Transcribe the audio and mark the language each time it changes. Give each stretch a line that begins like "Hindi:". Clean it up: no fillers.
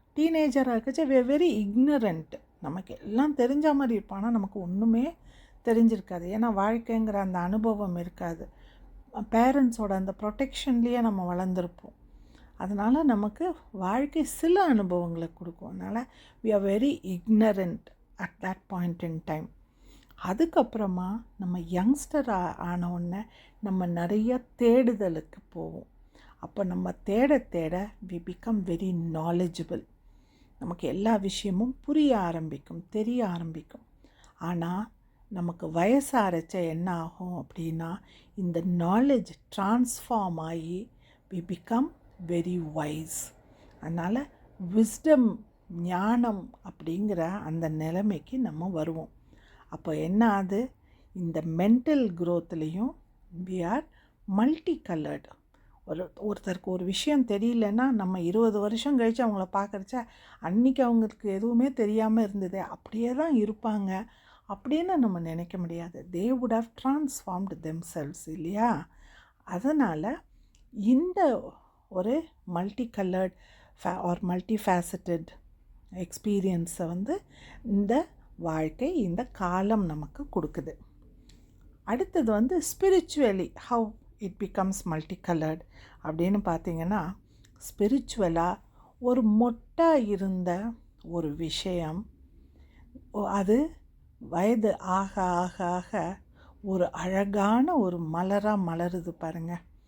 Tamil: டீனேஜராக இருக்கச்ச very ignorant. நமக்கு எல்லாம் தெரிஞ்ச மாதிரி இருப்போம், ஆனால் நமக்கு ஒன்றுமே தெரிஞ்சிருக்காது. ஏன்னா வாழ்க்கைங்கிற அந்த அனுபவம் இருக்காது. பேரண்ட்ஸோட அந்த ப்ரொடெக்ஷன்லேயே நம்ம வளர்ந்துருப்போம். அதனால் நமக்கு வாழ்க்கை சில அனுபவங்களை கொடுக்கும். அதனால்
English: we are very ignorant at that point in time.
Tamil: அதுக்கப்புறமா நம்ம யங்ஸ்டர் ஆன உடனே நம்ம நிறைய தேடுதலுக்கு போவோம். அப்போ நம்ம தேட தேட
English: we become very knowledgeable.
Tamil: நமக்கு எல்லா விஷயமும் புரிய ஆரம்பிக்கும், தெரிய ஆரம்பிக்கும். ஆனால் நமக்கு வயசாரச்ச என்ன ஆகும் அப்படின்னா, இந்த நாலேஜ் ட்ரான்ஸ்ஃபார்ம் ஆகி
English: we become very wise.
Tamil: அதனால் விஸ்டம், ஞானம் அப்படிங்கிற அந்த நிலைமைக்கு நம்ம வருவோம். அப்போ என்ன ஆகுது, இந்த mental க்ரோத்லேயும்
English: we are
Tamil: multi coloured. ஒருத்தருக்கு ஒரு விஷயம் தெரியலன்னா நம்ம 20 வருஷம் கழித்து அவங்கள பார்க்குறச்ச அன்றைக்கி அவங்களுக்கு எதுவுமே தெரியாமல் இருந்தது அப்படியே தான் இருப்பாங்க அப்படின்னு நம்ம நினைக்க முடியாது.
English: they would have transformed themselves
Tamil: இல்லையா? அதனால் இந்த ஒரு
English: multi coloured or multi faceted எக்ஸ்பீரியன்ஸை
Tamil: இந்த வாழ்க்கை, இந்த காலம் நமக்கு கொடுக்குது. அடுத்தது
English: spiritually how it becomes multi coloured
Tamil: அப்படின்னு பார்த்திங்கன்னா, ஸ்பிரிச்சுவலாக ஒரு மொட்டாக இருந்த ஒரு விஷயம் அது வயது ஆக ஆக ஆக ஒரு அழகான ஒரு மலராக மலருது பாருங்கள்.